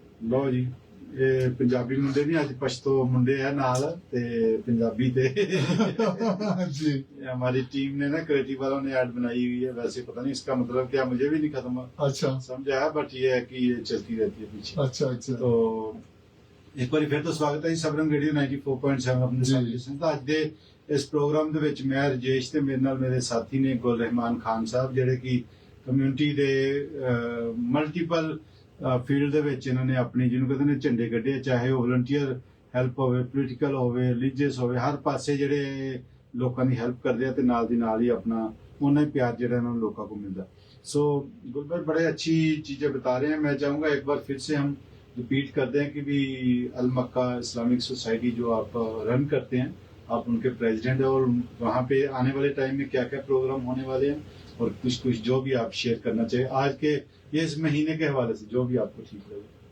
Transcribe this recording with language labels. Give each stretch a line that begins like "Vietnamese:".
Punjabi: ਲਓ ਜੀ, ਇਹ ਪੰਜਾਬੀ ਮੁੰਡੇ ਨਹੀਂ, ਅੱਜ ਪਸ਼ਤੋ ਮੁੰਡੇ ਆ ਨਾਲ ਤੇ ਪੰਜਾਬੀ ਤੇ
Hindi: जी ये हमारी टीम ने ना, क्रिएटिव वालों ने ऐड बनाई हुई है। वैसे पता नहीं इसका मतलब क्या, मुझे भी नहीं खत्म अच्छा समझ आया, बट ये है कि ये चलती रहती है पीछे। अच्छा अच्छा
Punjabi: तो ਇੱਕ ਵਾਰੀ ਫਿਰ ਤੋਂ ਸਵਾਗਤ ਹੈ ਜੀ ਸਬਰੰਗ ਰੇਡੀਓ 94.7 ਆਪਣੇ ਜੀ। ਸਾਥੀ ਸਿੰਘ ਦਾ। ਅੱਜ ਦੇ ਇਸ ਪ੍ਰੋਗਰਾਮ ਦੇ ਵਿੱਚ ਮੈਂ ਰਜੇਸ਼ ਤੇ ਮੇਰੇ ਨਾਲ ਮੇਰੇ ਸਾਥੀ ਨੇ ਗੁਲ ਰਹਿਮਾਨ ਖਾਨ ਸਾਹਿਬ, ਜਿਹੜੇ ਕਿ ਕਮਿਊਨਿਟੀ ਦੇ ਮਲਟੀਪਲ ਫੀਲਡ ਦੇ ਵਿੱਚ ਇਹਨਾਂ ਨੇ ਆਪਣੀ, ਜਿਹਨੂੰ ਕਹਿੰਦੇ ਨੇ, ਝੰਡੇ ਕੱਢੇ, ਚਾਹੇ ਉਹ ਵਲੰਟੀਅਰ ਹੈਲਪ ਹੋਵੇ, ਪੋਲੀਟੀਕਲ ਹੋਵੇ, ਰਿਲੀਜੀਅਸ ਹੋਵੇ, ਹਰ ਪਾਸੇ ਜਿਹੜੇ ਲੋਕਾਂ ਦੀ ਹੈਲਪ ਕਰਦੇ ਆ ਤੇ ਨਾਲ ਦੀ ਨਾਲ ਹੀ ਆਪਣਾ ਉਹਨਾਂ ਹੀ ਪਿਆਰ ਜਿਹੜਾ ਇਹਨਾਂ ਨੂੰ ਲੋਕਾਂ
Hindi: को मिलता। सो गुल भाई बड़े अच्छी चीजें बता रहे हैं। मैं चाहूंगा एक बार फिर से हम रिपीट कर दें कि भी अल मक्का इस्लामिक सोसाइटी जो आप रन करते हैं, आप उनके प्रेसिडेंट हैं, और वहाँ पे आने वाले टाइम में क्या क्या प्रोग्राम होने वाले हैं, और कुछ जो भी आप शेयर करना चाहिए आज के ये इस महीने के हवाले से, जो भी आपको ठीक लगे।